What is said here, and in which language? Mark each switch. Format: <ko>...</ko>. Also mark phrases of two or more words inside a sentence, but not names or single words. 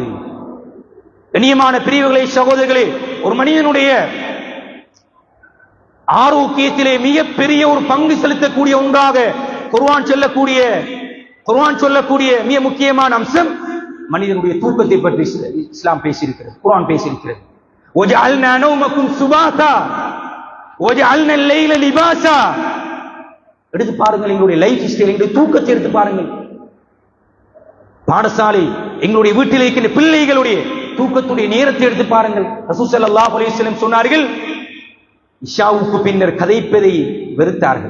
<ta>கண்ணியமான பிரிவுகளை சகோதரர்களே, ஒரு மனிதனுடைய ஆரோக்கியத்திலே மிகப்பெரிய ஒரு பங்கு செலுத்தக்கூடிய ஒன்றாக குர்ஆன் சொல்லக்கூடிய மிக முக்கியமான அம்சம் மனிதனுடைய தூக்கத்தை பற்றி இஸ்லாம் பேசியிருக்கிறது, குர்ஆன் பேசியிருக்கிறது.</ta> <ar>وَجَعَلْنَا نَوْمَكُمْ سُبَاتًا وَجَعَلْنَا اللَّيْلَ لِبَاسًا.</ar> <ta>எடுத்து பாருங்கள், எங்களுடைய</ta> <en>life style,</en> <ta>எங்களுடைய தூக்கத்தை எடுத்து பாருங்கள். பாடசாலை, எங்களுடைய வீட்டில் இருக்கின்ற பிள்ளைகளுடைய தூக்கத்துடைய நேரத்தை எடுத்து பாருங்கள். ரசூல்</ta> <ar>صلى الله عليه وسلم</ar> <ta>சொன்னார்கள், இஷாவுக்கு பின்னர் கதைப்பதை வெறுத்தார்கள்.</ta>